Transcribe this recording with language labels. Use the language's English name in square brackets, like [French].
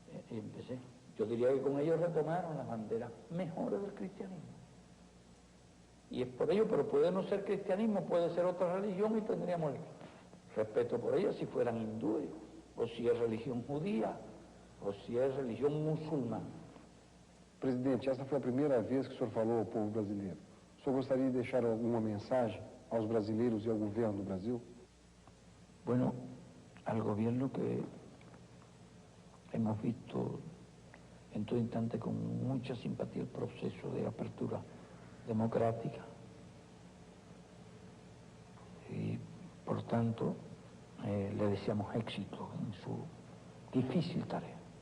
[Spanish] Y empecé. Yo diría que con ellos retomaron las banderas mejores del cristianismo. Y es por ello, pero puede no ser cristianismo, puede ser otra religión y tendríamos respeto por ella si fueran hindúes, o si es religión judía, [Portuguese] ou se é religião muçulmana. Presidente, essa foi a primeira vez que o senhor falou ao povo brasileiro. O senhor gostaria de deixar alguma mensagem aos brasileiros e ao governo do Brasil? [Spanish] Bueno, al gobierno que hemos visto en todo instante con mucha simpatía el proceso de apertura democrática y por tanto le deseamos éxito en su difícil tarea.